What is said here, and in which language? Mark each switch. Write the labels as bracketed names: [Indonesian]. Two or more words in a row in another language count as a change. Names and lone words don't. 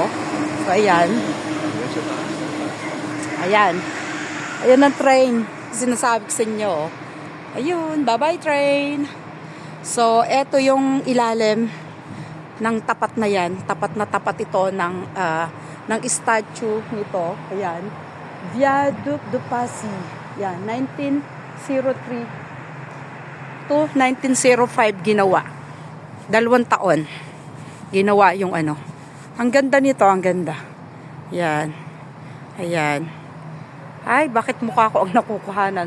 [Filipino] So, ayan. Ayan. Ayan ang train. Sinasabi ko sa inyo. Ayun, [English] bye-bye train. [Filipino] So, eto yung ilalim ng tapat na yan. Tapat na tapat ito ng statue nito. Ayan. Viaduc de Passy. Yan, 1903 to 1905 ginawa. 2 taon. Ginawa yung ano. Ang ganda nito, ang ganda. Yan. Ayan. Ay, bakit mukha ko ang nakukuhanan?